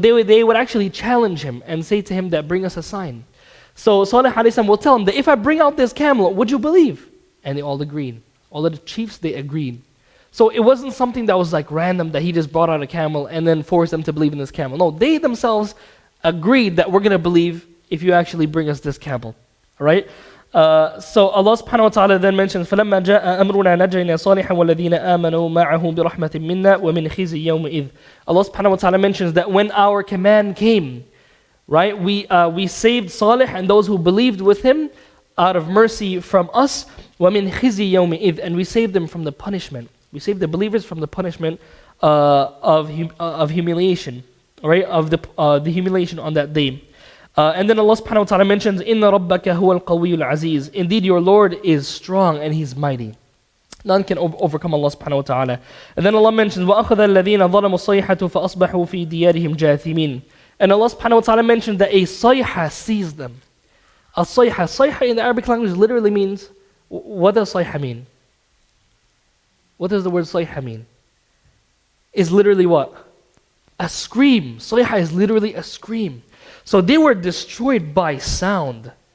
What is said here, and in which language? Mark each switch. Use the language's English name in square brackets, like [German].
[English] They would actually challenge him and say to him that bring us a sign. So Salih alayhi salam will tell him that if I bring out this camel, would you believe? And they all agreed. All of the chiefs, they agreed. So it wasn't something that was like random that he just brought out a camel and then forced them to believe in this camel. No, they themselves agreed that we're going to believe if you actually bring us this camel. Alright? So Allah subhanahu wa ta'ala then mentions [Arabic] فَلَمَّا جَاءَ أَمْرُنَا نَجَّيْنَا صَالِحًا وَالَّذِينَ آمَنُوا مَعَهُ بِرَحْمَةٍ مِنَّا وَمِنْ خِزِي يَوْمِئِذٍ. [English] Allah subhanahu wa ta'ala mentions that when our command came, right, we saved Salih and those who believed with him out of mercy from us. [Arabic] وَمِنْ خِزِي يَوْمِئِذٍ. [English] And we saved them from the punishment. We saved the believers from the punishment of humiliation, right? Of the humiliation on that day. And then Allah subhanahu wa ta'ala mentions, [Arabic] إِنَّ رَبَّكَ هُوَ الْقَوِيُّ الْعَزِيزُ. [English] Indeed, your Lord is strong and He's mighty. None can overcome Allah subhanahu wa ta'ala. And then Allah mentions, [Arabic] وَأَخَذَ الَّذِينَ ظَلَمُوا الصَّيْحَةُ فَأَصْبَحُوا فِي دِيَارِهِمْ جَاثِمِينَ. [English] And Allah subhanahu wa ta'ala mentioned that a sayha seized them. A sayha. Sayha in the Arabic language literally means, what does sayha mean? What does the word sayha mean? It's literally what? A scream. Sayha is literally a scream. So they were destroyed by sound.